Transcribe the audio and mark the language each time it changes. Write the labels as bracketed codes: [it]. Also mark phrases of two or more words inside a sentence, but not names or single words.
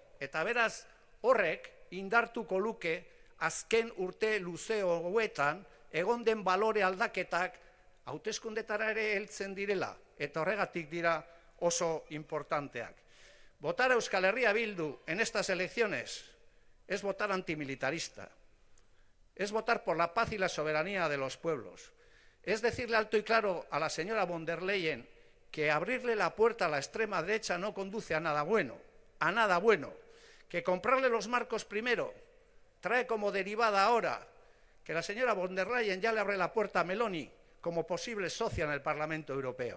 [eu] Eta beraz horrek indartuko luke azken urte luze hauetan egon den balore aldaketak hauteskundetara ere heltzen direla. Eta horregatik dira oso importanteak. [es] Votar a Euskal Herria Bildu en estas elecciones es votar antimilitarista, es votar por la paz y la soberanía de los pueblos, es decirle alto y claro a la señora von der Leyen que abrirle la puerta a la extrema derecha no conduce a nada bueno, que comprarle los marcos primero trae como derivada ahora que la señora von der Leyen ya le abre la puerta a Meloni como posible socia en el Parlamento Europeo.